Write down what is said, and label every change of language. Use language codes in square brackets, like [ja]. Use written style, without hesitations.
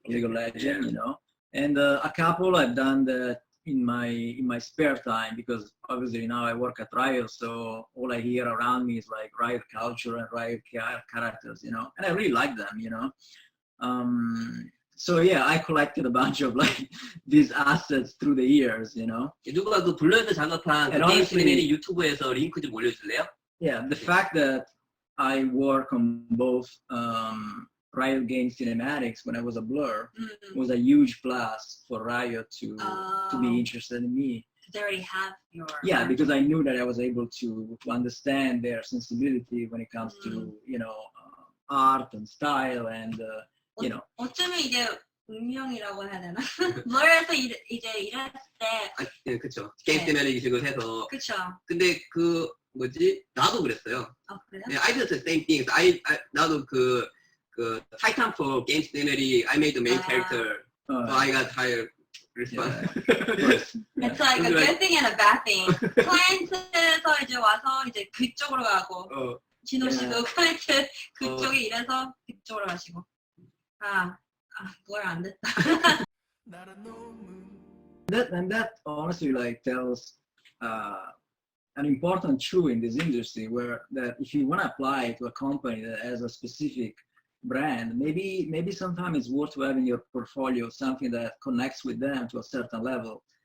[en] League of Legends, you know. And a couple I've done that in my spare time, because obviously now I work at Riot, so all I hear around me is like Riot culture and Riot characters, you know, and I really like them, you know. So yeah, I collected a bunch of like these assets through the years, you know. [ko] 누가 그 블러에서 작업한 그 게임 시네리 유튜브에서 링크 좀 올려줄래요? [en] Yeah, the fact that I work on both Riot Games cinematics when I was a Blur was a huge plus for Riot to be interested in me. They already have your... Yeah, because I knew that I was able to understand their sensibility when it comes to, you know, art and style and, you know. [ko] 어쩌면 이게 운명이라고 해야 되나? 블러에서 이제 일했을 때... 네, 그쵸. 게임 시네마틱식을 해서. 그쵸. 근데 그, 뭐지? 나도 그랬어요. 아, 그래요? 네, [en] I did the same thing. [ko] 나도 그 [en] Titanfall game cinematic, I made the main character. So I got hired. Yeah. It's like a good thing and a bad thing. [ko] 클라이언트에서 이제 와서 이제 그쪽으로 가고, 진호 씨도 클라이언트 그쪽에 일해서 그쪽으로 가시고. 뭘 안 됐다. [en] That honestly like tells an important truth in this industry, where that if you want to apply to a company that has a specific brand, maybe sometimes it's worth having your portfolio something that connects with them to a certain level.